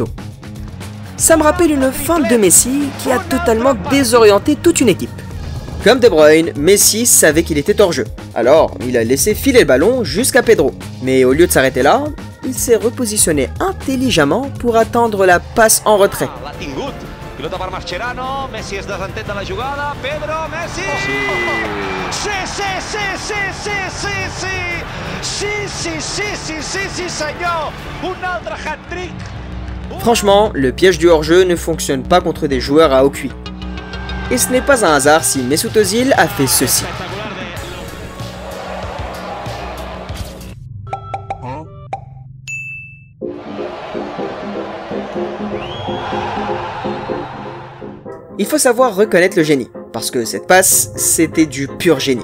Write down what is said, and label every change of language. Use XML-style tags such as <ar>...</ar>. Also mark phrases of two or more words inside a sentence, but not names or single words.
<fr>Ça me rappelle une feinte de Messi qui a totalement désorienté toute une équipe. Comme De Bruyne, Messi savait qu'il était hors jeu. Alors il a laissé filer le ballon jusqu'à Pedro. Mais au lieu de s'arrêter là, il s'est repositionné intelligemment pour attendre la passe en retrait.</fr> <ca>Pilota per Mascherano, Messi es desentén de la jugada, Pedro, Messi! Sí, senyor! Un altre hat-trick</ca> <fr>Franchement, le piège du hors-jeu ne fonctionne pas contre des joueurs à haut QI. Et ce n'est pas un hasard si Mesut Özil a fait ceci. Il faut savoir reconnaître le génie, parce que cette passe, c'était du pur génie.</fr>